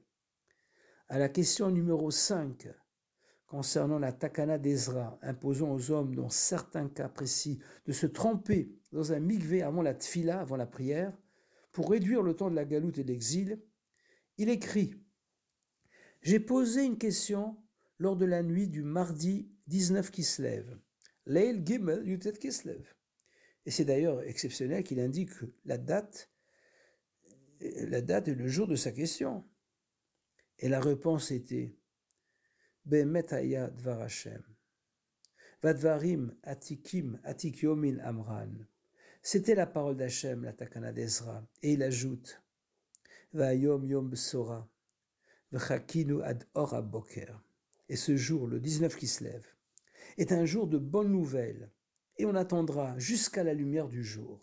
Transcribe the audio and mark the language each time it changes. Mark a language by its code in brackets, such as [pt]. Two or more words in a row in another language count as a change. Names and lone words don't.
[fr] À la question numéro 5, concernant la Takana d'Ezra, imposant aux hommes, dans certains cas précis, de se tremper dans un mikvé avant la tfila, avant la prière, pour réduire le temps de la galoute et de l'exil, il écrit « J'ai posé une question lors de la nuit du mardi 19 Kislev. [he] ליל גימל י״ט כסלו. [fr] » Et c'est d'ailleurs exceptionnel qu'il indique la date et le jour de sa question. Et la réponse était [he] באמת היה דבר השם. ודברים עתיקים עתיק יומין אמרן. [fr] C'était la parole d'Hachem, la Takana d'Ezra. Et il ajoute [he] והיום יום בשורה וחכינו עד אור הבוקר. [fr] Et ce jour, le 19 Kislev, est un jour de bonnes nouvelles, et on attendra jusqu'à la lumière du jour.